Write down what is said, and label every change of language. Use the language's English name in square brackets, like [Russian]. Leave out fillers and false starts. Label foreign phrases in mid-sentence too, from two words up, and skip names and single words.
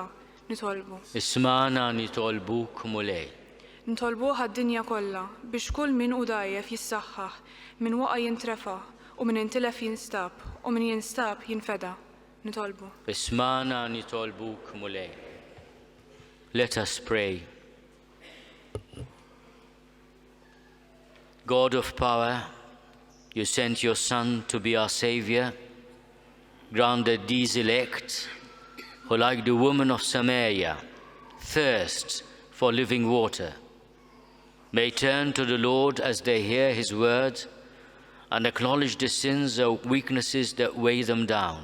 [Maltese] Nitolbu. Ismana nitolbuk mulej. Nitolbuh għad-dinja kollha biex kull min hu dgħajjef jissaħħaħ, min waqa' jintrefa' u min intilef jinstab u min jinstab jinfeda. Nitolbu. Ismana nitolbuk mulej. [English] Let us pray. God of power, you sent your Son to be our Savior. Grant that these elect, who like the woman of Samaria, thirst for living water, may turn to the Lord as they hear his word and acknowledge the sins or weaknesses that weigh them down.